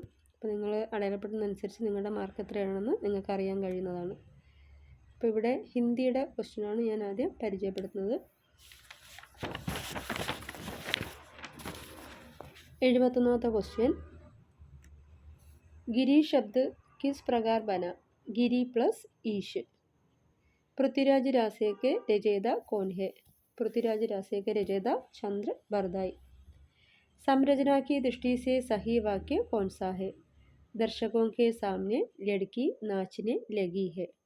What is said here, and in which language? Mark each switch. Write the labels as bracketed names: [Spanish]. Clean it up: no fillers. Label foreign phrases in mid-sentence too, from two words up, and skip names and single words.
[Malayalam] അപ്പോൾ നിങ്ങൾ അടയാളപ്പെടുന്നതനുസരിച്ച് നിങ്ങളുടെ മാർക്ക് എത്രയാണെന്ന് നിങ്ങൾക്ക് അറിയാൻ കഴിയുന്നതാണ്. അപ്പോൾ ഇവിടെ ഹിന്ദിയുടെ ക്വസ്റ്റ്യനാണ് ഞാൻ ആദ്യം പരിചയപ്പെടുത്തുന്നത്. 71ാമത്തെ ക്വസ്റ്റ്യൻ, [Hindi] गिरि शब्द किस प्रकार बना? गिरी प्लस ईश. पृथ्वीराज रासे के रचयिता कौन है? पृथ्वीराज रासे के रचयिता चंद्र बरदाई. संरचना की दृष्टि से सही वाक्य कौन सा है? दर्शकों के सामने लड़की नाचने लगी है.